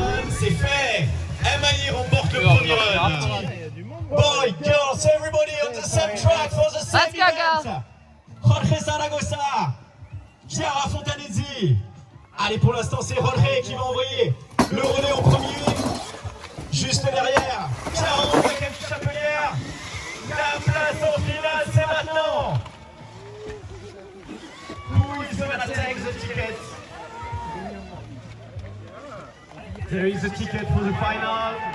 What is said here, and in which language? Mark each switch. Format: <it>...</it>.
<fr>C'est fait. MIE remporte le premier run.</fr> <en>Boy, girls, everybody on the same track for the same event. Jorge Zaragoza, Chiara Fontanezzi.</en> <fr>Allez, pour l'instant, c'est Jorge qui va envoyer le relais en premier. Juste derrière, Chiara envoie Camille Chapelière. La place en finale, c'est maintenant.</fr> <en>Who is gonna take the ticket? There is a ticket for the final.</en>